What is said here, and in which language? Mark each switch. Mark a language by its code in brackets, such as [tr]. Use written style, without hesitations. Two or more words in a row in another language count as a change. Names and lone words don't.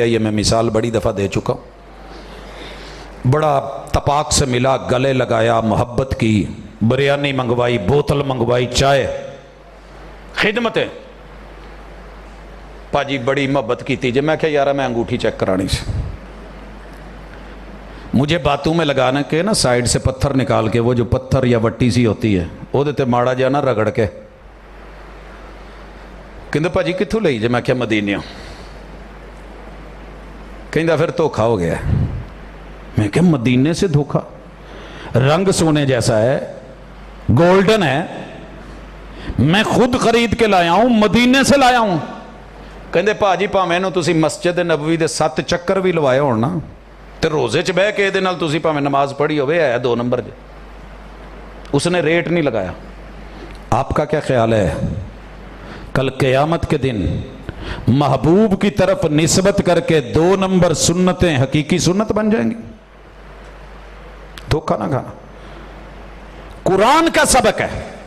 [ur] یہ میں مثال بڑی دفعہ دے چکا ہوں. بڑا تپاک سے ملا، گلے لگایا، محبت کی، بریانی منگوائی، بوتل منگوائی، چائے، خدمتیں. پاجی بڑی محبت کی تھی. میں کہا یارا میں انگوٹھی چیک کرانی سے، مجھے باتوں میں لگانا کہ نا سائیڈ سے پتھر نکال کے، وہ جو پتھر یا وٹی سی ہوتی ہے وہ دیتے ماڑا جا نا رگڑ کے. [pa] کہندے پاجی کتھوں لئی جے؟ میں کہا مدینیوں. کہندہ پھر دھوکھا ہو گیا. [ur] میں کہا مدینے سے دھوکھا؟ رنگ سونے جیسا ہے، گولڈن ہے، میں خود خرید کے لایا ہوں، مدینے سے لایا ہوں. [pa] کہندے پاجی پاویں نو تسی مسجد نبوی دے 7 چکر بھی لوائے ہون نا تے روزے چ بہ کے دے نال تسی پاویں نماز پڑھی ہوئے ہے 2 نمبر جے. [ur] اس نے ریٹ نہیں لگایا. آپ کا کیا خیال ہے کل قیامت کے دن محبوب کی طرف نسبت کر کے 2 نمبر سنتیں حقیقی سنت بن جائیں گی؟ دھوکہ نہ کھانا. قرآن کا سبق ہے.